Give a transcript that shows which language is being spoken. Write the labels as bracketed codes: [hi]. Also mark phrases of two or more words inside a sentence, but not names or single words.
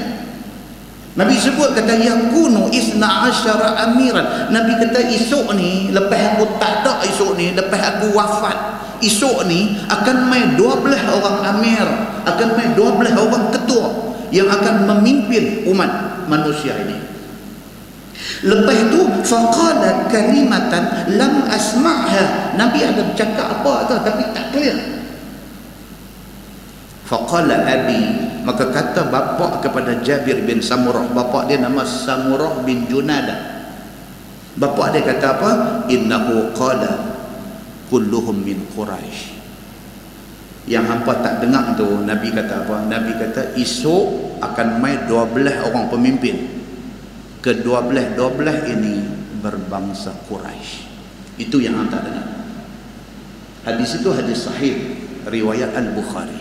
[ms] Nabi sebut kata [ar] يكون 12 أميرا. [ms] Nabi kata esok ni, lepas aku tak ada esok ni, lepas aku wafat, esok ni akan mai 12 orang amir, akan mai 12 orang ketua yang akan memimpin umat manusia ini. Lepas tu [ar] فقال كلمة لم أسمعها. [ms] Nabi ada bercakap apa tu tapi tak clear. [ar] فقال أبي, [ms] maka kata bapa kepada Jabir bin Samurah, bapa dia nama Samurah bin Junadah. Bapa dia kata apa? [ar] إنه قال كلهم من قريش. [ms] Yang hampa tak dengar tu, Nabi kata apa? Nabi kata esok akan mai 12 orang pemimpin. Ke-12 ini berbangsa Quraisy. Itu yang hampa tak dengar. Hadis itu hadis sahih riwayat Al-Bukhari.